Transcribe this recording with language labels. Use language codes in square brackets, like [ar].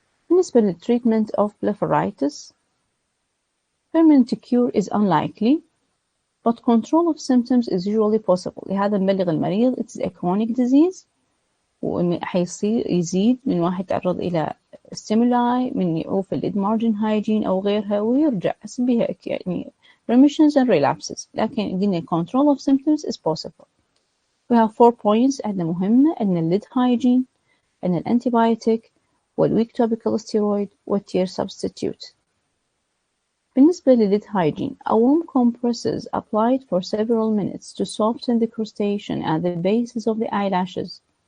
[ar] بالنسبة للتريتمنت [en] of blepharitis, permanent cure is unlikely, but control of symptoms is usually possible. [ar] لهذا نبلغ المريض [en] it is a chronic disease [ar] وحيصير يزيد من واحد يتعرض إلى stimuli من يعوف الليد margin hygiene أو غيرها ويرجع بها يعني [en] remissions and relapses. [ar] لكن قلنا [en] control of symptoms is possible. We have 4 points [ar] عندنا مهمة. عندنا الليد hygiene، عندنا الانتيبيوتيك والweak topical steroid والtear substitute. بالنسبة للليد [en] hygiene, a warm compress is applied for several minutes to soften the crustacean at the bases of the eyelashes.